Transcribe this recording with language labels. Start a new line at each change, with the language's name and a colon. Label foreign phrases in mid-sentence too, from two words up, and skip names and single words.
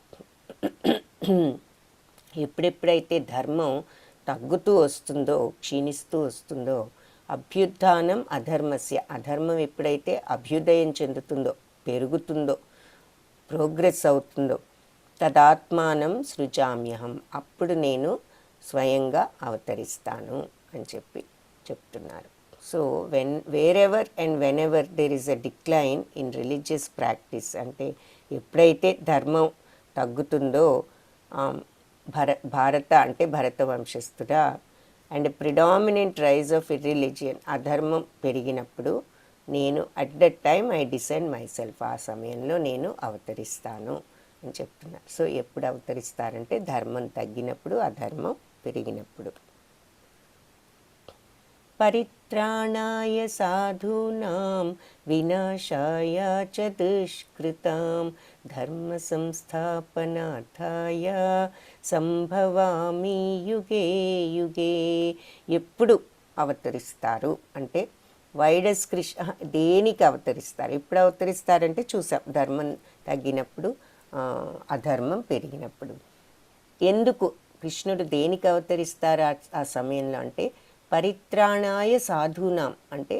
Telugu: ఎప్పుడెప్పుడైతే ధర్మం తగ్గుతూ వస్తుందో, క్షీణిస్తూ వస్తుందో,
Sanskrit: అభ్యుత్థానం అధర్మస్య
Telugu: అధర్మం ఎప్పుడైతే అభ్యుదయం చెందుతుందో, పెరుగుతుందో, ప్రోగ్రెస్ అవుతుందో,
Sanskrit: తదాత్మానం సృజామ్యహం
Telugu: అప్పుడు నేను స్వయంగా అవతరిస్తాను అని చెప్తున్నారు.
English: so wherever and whenever there is a decline in religious practice
Telugu: అంటే ఎప్పుడైతే ధర్మం తగ్గుతుందో, భారత అంటే భరత వంశస్థుడా,
English: and predominant rise of irreligion
Telugu: అధర్మం పెరిగినప్పుడు నేను
English: at that time I decide my self
Telugu: ఆ సమయంలో నేను అవతరిస్తాను అని చెప్తున్నారు. సో ఎప్పుడు అవతరిస్తారంటే ధర్మం తగ్గినప్పుడు, అధర్మం పెరిగినప్పుడు.
Sanskrit: పరిత్రాణాయ సాధూనాం వినాశాయ చ దుష్కృతాం ధర్మ సంస్థాపనార్థాయ సంభవామి యుగే యుగే.
Telugu: ఎప్పుడు అవతరిస్తారు అంటే వైడస్ కృష్ణ దేనికి అవతరిస్తారు? ఎప్పుడు అవతరిస్తారంటే చూసాం, ధర్మం తగ్గినప్పుడు, అధర్మం పెరిగినప్పుడు. ఎందుకు కృష్ణుడు దేనికి అవతరిస్తారు ఆ సమయంలో అంటే
Sanskrit: పరిత్రాణాయ సాధూనాం
Telugu: అంటే